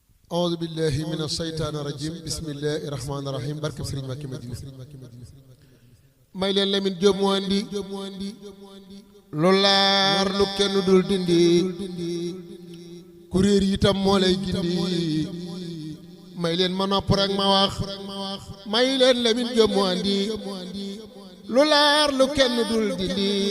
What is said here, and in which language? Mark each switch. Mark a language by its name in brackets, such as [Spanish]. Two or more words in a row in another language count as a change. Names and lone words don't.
[Arabic] أعوذ بالله من الشيطان الرجيم بسم الله الرحمن الرحيم [Wolof] barke Serigne Mbacké Madina may leen Lamine Diop mu andi lu laar lu kenn dul dindi kuréer itam moo lay gindi may leen ma nopp rek ma wax may leen Lamine Diop mu andi lu laar lu kenn dul dindi